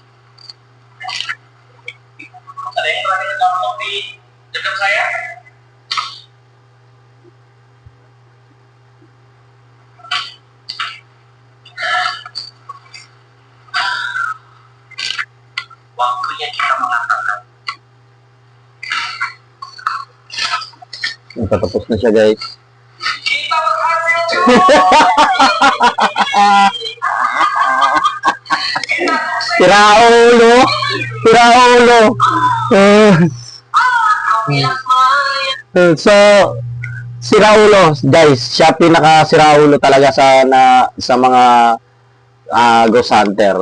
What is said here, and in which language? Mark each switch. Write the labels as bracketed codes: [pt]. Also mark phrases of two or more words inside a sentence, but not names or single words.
[id] Ada yang berani download di dekat saya? Waktunya kita mengatakan [tl] Natatapos na siya, guys. [id] kita berhasil. [tl] Tiraulo! Tiraulo! So, si Raulo, guys, siya pinaka si Raulo talaga sa mga Ghost Hunter.